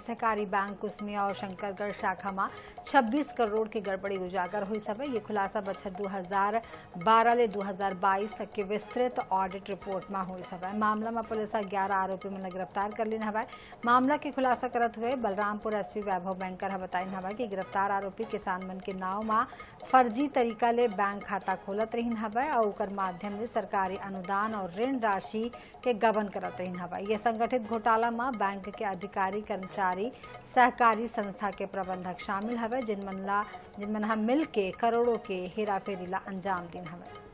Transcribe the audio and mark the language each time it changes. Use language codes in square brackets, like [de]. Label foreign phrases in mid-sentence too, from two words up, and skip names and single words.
[hne] सहकारी बैंक कुसमिया और शंकरगढ़ शाखा में 26 करोड़ की गड़बड़ी उजागर हुई सब। ये खुलासा बछर 2012 ले 2022 तक के विस्तृत ऑडिट रिपोर्ट में हुई सब। मामला में पुलिस 11 आरोपी मन गिरफ्तार कर लीन हवा। मामला के खुलासा करते हुए बलरामपुर SP वैभव बैंकर बताइन हवा कि गिरफ्तार आरोपी किसान मन के नाव में फर्जी तरीका ले बैंक खाता खोलत रहीन हवा और ओकर माध्यम से सरकारी अनुदान और ऋण राशि के गबन करत रहीन हवा। ये संगठित घोटाला में बैंक के अधिकारी, कर्मचारी, सहकारी संस्था के प्रबंधक शामिल हवे, जिनमन मिल के करोड़ों के हेराफेरी ला अंजाम दिन हवे।